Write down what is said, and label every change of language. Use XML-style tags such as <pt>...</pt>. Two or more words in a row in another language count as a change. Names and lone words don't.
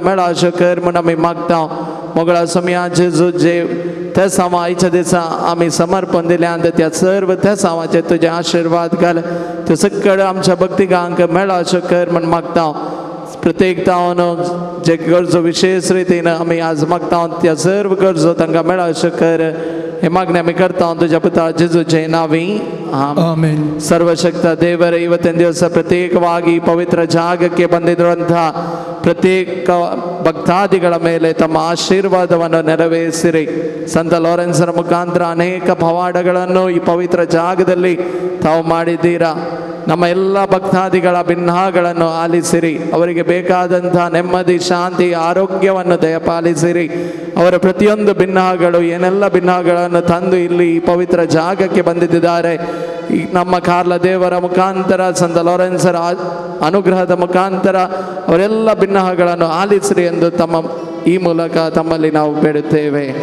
<kok>मेळा अशें कर म्हूण आमी मागता मोगळा सोम्या जेजू जे त्या सामा आयच्या दिसा आमी समर्पण दिल्यांत त्या सर्व त्या सामाचेर तुजें आशिर्वाद घाल त्यो सकट आमच्या भक्तिकांक मेळा अशें कर म्हूण मागता प्रत्येक तावन जे गरजो विशेष रितीन आमी आज मागता त्या सर्व गरजो तांकां मेळा अशें कर हे मागणे आमी करता तुज्या पुता जेजूचे नावी आमेन</kok> <kn>सर्वशक्त ದೇವರ ಇವತ್ತಿನ ದಿವಸ ಪ್ರತ್ಯೇಕವಾಗಿ ಪವಿತ್ರ ಜಾಗಕ್ಕೆ ಬಂದಿರುವಂತಹ ಪ್ರತ್ಯೇಕ ಭಕ್ತಾದಿಗಳ ಮೇಲೆ ತಮ್ಮ ಆಶೀರ್ವಾದವನ್ನು ನೆರವೇರಿಸಿರಿ ಸಂತ ಲಾರೆನ್ಸರ ಮುಖಾಂತರ ಅನೇಕ ಪವಾಡಗಳನ್ನು ಈ ಪವಿತ್ರ ಜಾಗದಲ್ಲಿ ತಾವು ಮಾಡಿದ್ದೀರಾ ನಮ್ಮ ಎಲ್ಲ ಭಕ್ತಾದಿಗಳ ಭಿನ್ನಗಳನ್ನು ಆಲಿಸಿರಿ ಅವರಿಗೆ ಬೇಕಾದಂತಹ ನೆಮ್ಮದಿ ಶಾಂತಿ ಆರೋಗ್ಯವನ್ನು ದಯಪಾಲಿಸಿರಿ ಅವರ ಪ್ರತಿಯೊಂದು ಭಿನ್ನಗಳು ಏನೆಲ್ಲ ಭಿನ್ನಗಳನ್ನು ತಂದು ಇಲ್ಲಿ ಪವಿತ್ರ ಜಾಗಕ್ಕೆ ಬಂದಿದ್ದಾರೆ ಈ ನಮ್ಮ ಕಾರ್ಲ ದೇವರ ಮುಖಾಂತರ ಸಂತ ಲಾರೆನ್ಸರ ಅನುಗ್ರಹದ ಮುಖಾಂತರ ಅವರೆಲ್ಲ ಭಿನ್ನಗಳನ್ನು ಆಲಿಸಿರಿ ಎಂದು ತಮ್ಮ ಈ ಮೂಲಕ ತಮ್ಮಲ್ಲಿ ನಾವು ಬೇಡುತ್ತೇವೆ</kn>